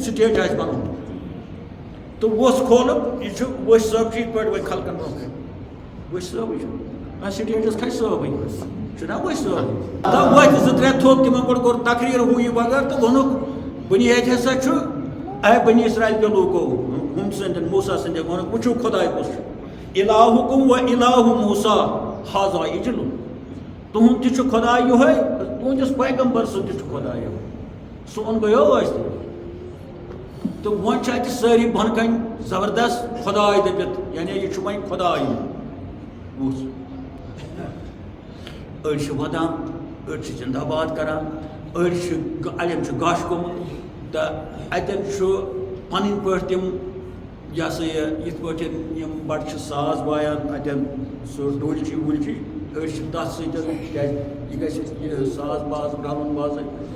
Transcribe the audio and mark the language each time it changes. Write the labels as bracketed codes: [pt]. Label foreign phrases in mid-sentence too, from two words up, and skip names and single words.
[ks] سٹیج آسہِ بنومُت تو ووٚژھ کھولُکھ یہِ چھُ ؤسۍ صٲب چھُ یِتھ پٲٹھۍ وۄنۍ خلقن برونٛہہ کَنہِ ؤسۍ صٲبٕے چھُ سٹیجس کھسہِ صٲبٕے چھُنا ؤسۍ صٲب تہٕ ؤتھۍ 2-3 تھوٚد تِمن گۄڈٕ کوٚر تقریٖر ہُہ یہِ وغٲرٕ تہٕ ووٚنُکھ بُنیٲدۍ ہسا چھُ [ur] اے بنی اسرائیل کے لوٗکو [ks] ہُم سٕنٛدٮ۪ن موسیٰ سٕنٛدٮ۪ن ووٚنُکھ وٕچھِو خۄداے کُس چھُ [ar] الہُکُم و الہُ موسیٰ [ks] ہذا اجل تُہُنٛد تہِ چھُ خۄداے یِہوٚے تُہنٛدِس پیغمبر سُنٛد تہِ چھُ خۄداے یِہوٚے سون گٔیو ٲسۍ تہٕ وۄنۍ چھِ اَتہِ سٲری بۄنہٕ کَنہِ زبردست خۄداے دٔپِتھ یعنی یہِ چھُ وۄنۍ خۄداے بوٗز أڑۍ چھِ وَدان أڑۍ چھِ زِندہ باد کران أڑۍ چھِ اَڑٮ۪ن چھُ گاش گوٚمُت تہٕ اَتٮ۪ن چھُ پَنٕنۍ پٲٹھۍ تِم یہِ ہسا یہِ یِتھ پٲٹھۍ یِم بَڑٕ چھِ ساز وایان اَتٮ۪ن سُہ ڈُلچی وُلچی أڑۍ چھِ تَتھ سۭتۍ کیٛازِ یہِ گژھِ یہِ ساز باز رَلُن بازٕنۍ